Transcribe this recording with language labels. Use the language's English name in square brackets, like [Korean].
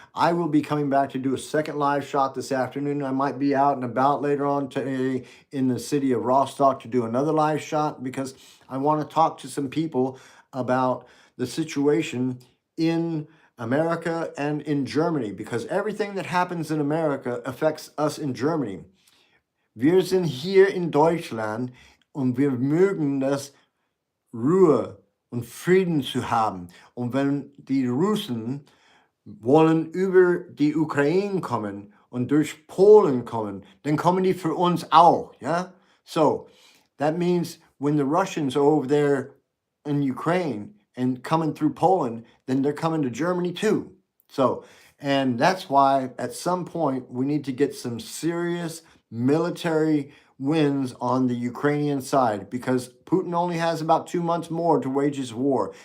[English] I will be coming back to do a second live shot this afternoon. I might be out and about later on today in the city of Rostock to do another live shot because I want to talk to some people about the situation in America and in Germany, because everything that happens in America affects us in Germany. [German] Wir sind hier in Deutschland und wir mögen das Ruhe und Frieden zu haben. Und wenn die Russen wollen über die Ukraine kommen und durch Polen kommen, dann kommen die für uns auch, yeah? [English] So that means when the Russians are over there in Ukraine and coming through Poland, then they're coming to Germany too. So, and that's why at some point we need to get some serious military wins on the Ukrainian side, because Putin only has about 2 months more to wage his war.